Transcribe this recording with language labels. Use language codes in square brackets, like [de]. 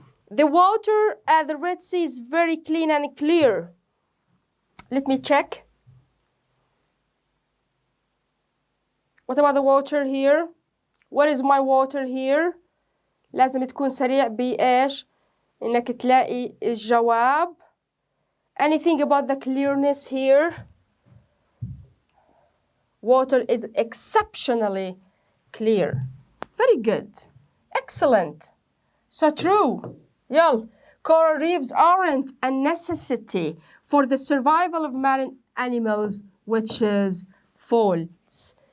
[en] The water at the Red Sea is very clean and clear. Let me check. What about the water here? What is my water here? [ar] لازم تكون سريع بإيش؟ إنك تلاقي الجواب. [en] Anything about the clearness here? Water is exceptionally clear. Very good. Excellent. So true. يلا. Coral reefs aren't a necessity for the survival of marine animals, which is false.